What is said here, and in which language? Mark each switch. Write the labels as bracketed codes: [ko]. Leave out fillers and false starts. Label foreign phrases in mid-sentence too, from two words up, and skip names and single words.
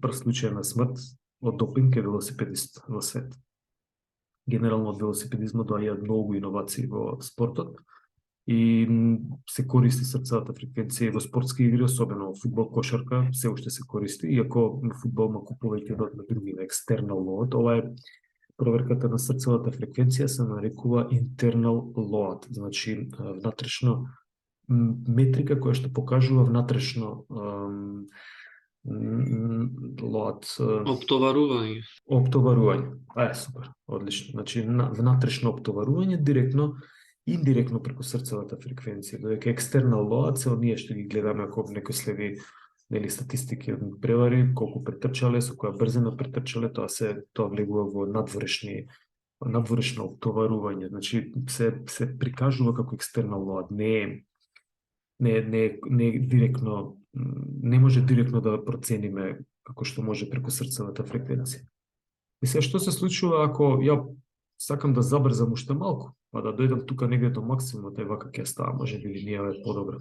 [mk] Прв случај на смрт од допинг е велосипедист во свет. Генерално од велосипедизмот доаѓаат многу иновации во спортот и се користи срцевата фреквенција во спортски игри, особено во фудбал, кошарка, се уште се користи, иако на фудбал малку повеќе на други, на [en] external load. [mk] Ова е проверката на срцевата фреквенција се нарекува [en] internal load, [mk] значи внатрешно метрика која што покажува внатрешно load. Оптоварување. Супер, одлично. Значи внатрешно оптоварување директно, индиректно преку срцевата фреквенција, додека [en] external load [mk] се оние што ги гледаме ако некој следи статистики од превари, колку претрчале, со која брзина претрчале, тоа влегува во надворешно оптоварување. Значи се прикажува како [en] external load, [mk] не директно, не може директно да процениме како што може преку срцевата фреквенција. И сега што се случува ако ја сакам да забрзам уште малку, па да дојдам тука негде до максимумот, вака ќе става, може би линија е подобра.